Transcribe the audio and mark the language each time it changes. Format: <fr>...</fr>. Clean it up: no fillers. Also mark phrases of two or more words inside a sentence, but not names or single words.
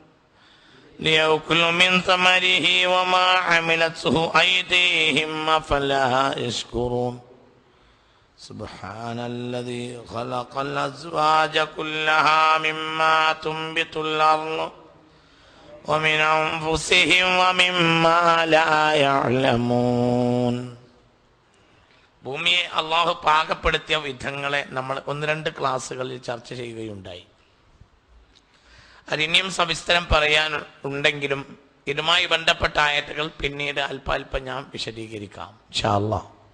<ar>ليأكلوا من ثمره وما عملته أيديهم أفلا يشكرون سبحان الذي خلق الأزواج كلها مما تنبت الأرض ومن أنفسهم ومما لا يعلمون.</ar> <ml>ഭൂമിയെ അള്ളാഹു പാകപ്പെടുത്തിയ വിധങ്ങളെ നമ്മൾ ഒന്ന് രണ്ട് ക്ലാസ്സുകളിൽ ചർച്ച ചെയ്യുകയുണ്ടായി. അതിനിയും സവിസ്തരം പറയാൻ ഉണ്ടെങ്കിലും ഇതുമായി ബന്ധപ്പെട്ട ആയത്തുകൾ പിന്നീട് അല്പാൽപ്പം ഞാൻ വിശദീകരിക്കാം</ml> <ar>إن شاء الله.</ar>